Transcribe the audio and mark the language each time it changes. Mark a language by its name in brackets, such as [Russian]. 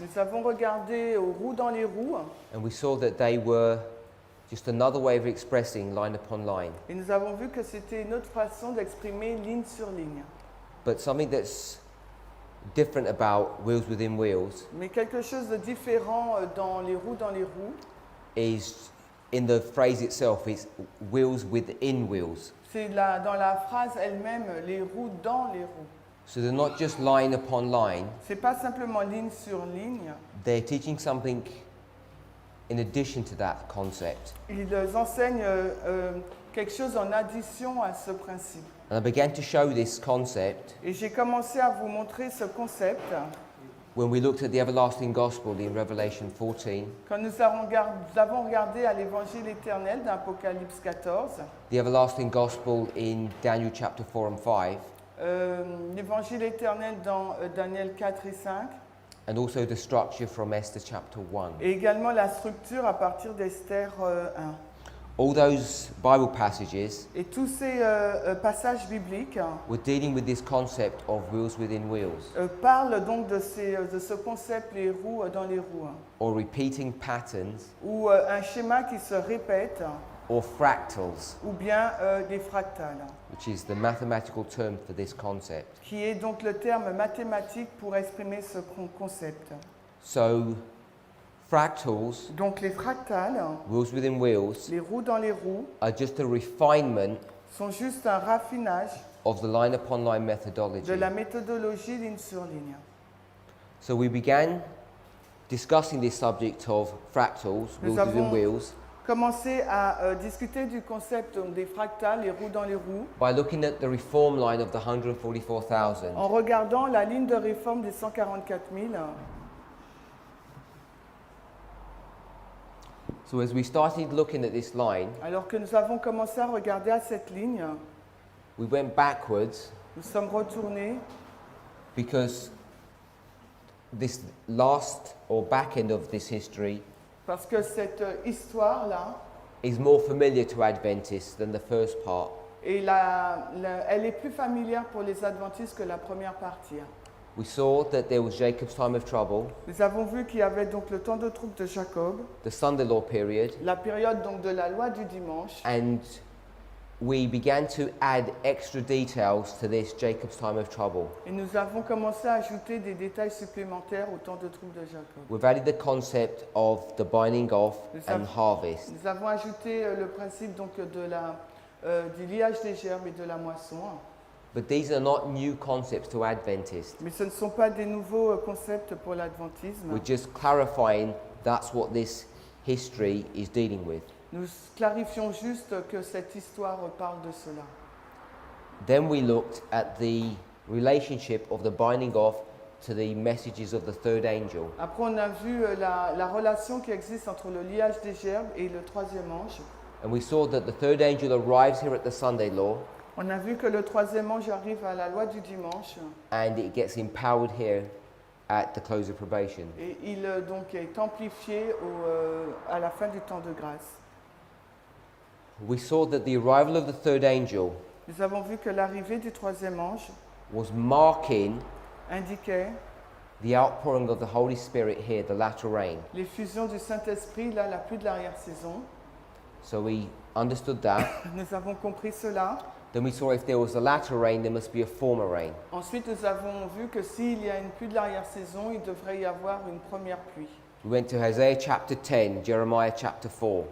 [French] nous avons regardé aux roues dans les roues [English] and we saw that they were just another way of expressing line upon line. [French] et nous avons vu que c'était une autre façon d'exprimer ligne sur ligne. [English] But something that's different about wheels within wheels [French] Mais quelque chose de différent dans les roues [English] is in the phrase itself, it's wheels within wheels. [French] c'est dans la phrase elle-même, les roues dans les roues. [English] So they're not just line upon line, [French] C'est pas simplement ligne sur ligne. [English] they're teaching something in addition to that concept. [French] Ils enseignent quelque chose en addition à ce principe. [English] And I began to show this concept [French] Et j'ai commencé à vous montrer ce concept [English] when we looked at the everlasting gospel in Revelation 14, [French] quand nous avons regardé à l'évangile éternel d'Apocalypse 14, [English] the everlasting gospel in Daniel chapter 4 and 5, [French] l'évangile éternel dans Daniel 4 et 5, [English] and also the structure from Esther chapter 1. [French] et également la structure à partir d'Esther 1. [English] All those Bible passages [French] Et tous ces passages bibliques [English] were dealing with this concept of wheels within wheels, [French] parlent donc de ce concept, les roues dans les roues, [English] or repeating patterns, [French] ou un schéma qui se répète, [English] or fractals, [French] ou bien des fractales, [English] which is the mathematical term for this concept. [French] qui est donc le terme mathématique pour exprimer ce concept. [English] So, fractals, [French] Donc les fractales, [English] wheels within wheels, [French] les roues dans les roues, [English] are just a refinement [French] sont juste un raffinage [English] of the line upon line [French] de [English] methodology. [French] la méthodologie ligne sur ligne. [English] So we began discussing this subject of fractals, [French] Nous [English] wheels within [French] avons [English] wheels, [French] commencé à discuter du concept des fractales, les roues dans les roues, [English] by looking at the reform line of the 144,000. [French] en regardant la ligne de réforme des 144 000. [English] So as we started looking at this line, [French] Alors que nous avons commencé à regarder à cette ligne, [English] we went backwards [French] nous sommes retournés [English] because this last or back end of this history [French] parce que cette histoire-là, [English] is more familiar to Adventists than the first part. [French] elle est plus familière pour les adventistes que la première partie. [English] We saw that there was Jacob's time of trouble, [French] Nous avons vu qu'il y avait donc le temps de trouble de Jacob, [English] the Sunday law period, [French] la période donc de la loi du dimanche, [English] and we began to add extra details to this Jacob's time of trouble. [French] et nous avons commencé à ajouter des détails supplémentaires au temps de trouble de Jacob. [English] We've added the concept of the binding off and harvest. [French] Nous avons ajouté le principe donc du liage des gerbes et de la moisson. [English] But these are not new concepts to Adventists. [French] Mais ce ne sont pas des nouveaux concepts pour l'adventisme. [English] We're just clarifying that's what this history is dealing with. [French] Nous clarifions juste que cette histoire parle de cela. [English] Then we looked at the relationship of the binding off to the messages of the third angel. [French] Après, on a vu la relation qui existe entre le liage des gerbes et le troisième ange. [English] And we saw that the third angel arrives here at the Sunday law, [French] On a vu que le troisième ange arrive à la loi du dimanche [English] and it gets empowered here at the close of probation. [French] et il donc est amplifié à la fin du temps de grâce. [English] We saw that the arrival of the third angel [French] Nous avons vu que l'arrivée du troisième ange [English] was marking [French] indiquait [English] the outpouring of the Holy Spirit here, the latter rain. [French] l'effusion du Saint-Esprit, là, la pluie de l'arrière-saison. [English] So we understood that. [French] Nous avons compris cela. [English] Then we saw if there was a latter rain, there must be a former rain. [French] Ensuite, nous avons vu que s'il y a une pluie de l'arrière-saison, il devrait y avoir une première pluie. [English] We went to Isaiah chapter 10, Jeremiah chapter 4,